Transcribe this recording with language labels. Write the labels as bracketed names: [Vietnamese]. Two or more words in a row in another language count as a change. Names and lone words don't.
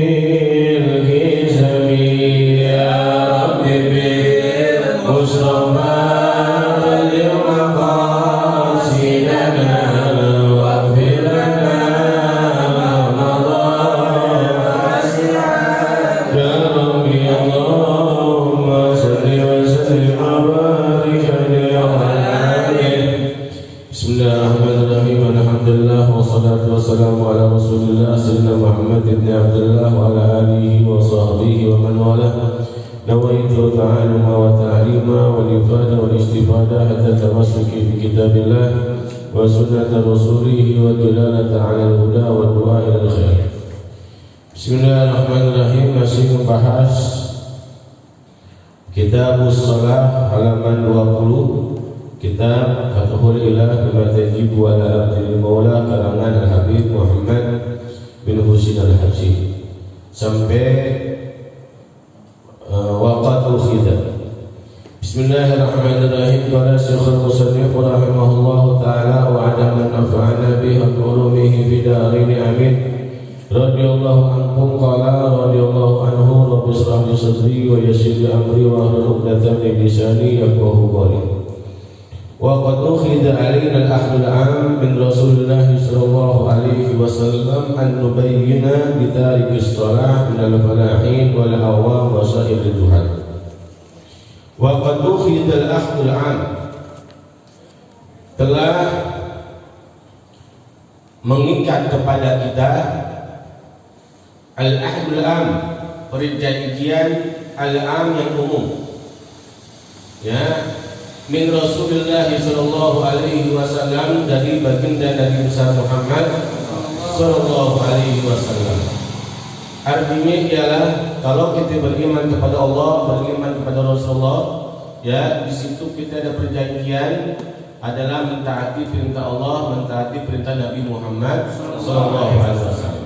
[Arabic] القسم يا ربي بالمصطفى بلغ مقاصدنا واغفر لنا ما مضى يا ربي اللهم صل وسلم وبارك عليه. بسم الله الرحمن الرحيم. الحمد لله والصلاة والسلام على رسول الله سيدنا محمد بن عبد الله وعلى آله وصحبه ومن والاه. نويت التعلم والتعليم والإفادة والاستفادة حتى التمسك بكتاب الله وسنة رسوله والدلالة على الهدى والدعاء إلى الخير. Bismillahirrahmanirrahim. [Indonesian] Masih membahas Kitabus Shalah halaman 20. Kitab Fathul Ilah bima tajibu ala abdil maula karangan Al-Habib Muhammad bin Husin Al-Habsyi sampai [Arabic] وقد أخذ. Bismillahirrahmanirrahim. قال شيخ المصنف رحمه الله تعالى وعلى من نفعنا به علومه في الدارين آمين. رضي الله عنهم قال رضي الله عنه رب اشرح لي صدري ويسر لي أمري واحلل عقدة من لساني يفقهوا قولي. وقد أخذ علينا الأحد العام من رسول الله صلى الله عليه وسلم أن نبين بتارك الصلاة من الفلاحين والعوام وسائر الجهال. وقد أخذ الأحد العام, [Indonesian] telah mengikat kepada kita [Arabic] العهد العام, [Indonesian] perjanjian al-am yang umum, [Arabic] ya, من رسول الله صلى الله عليه وسلم, [Indonesian] dari baginda Nabi Muhammad [Arabic] صلى الله عليه وسلم. [Indonesian] Artinya ialah kalau kita beriman kepada Allah, beriman kepada Rasulullah, ya, di situ kita ada perjanjian adalah mentaati perintah Allah, mentaati perintah Nabi Muhammad [Arabic] صلى الله عليه وسلم.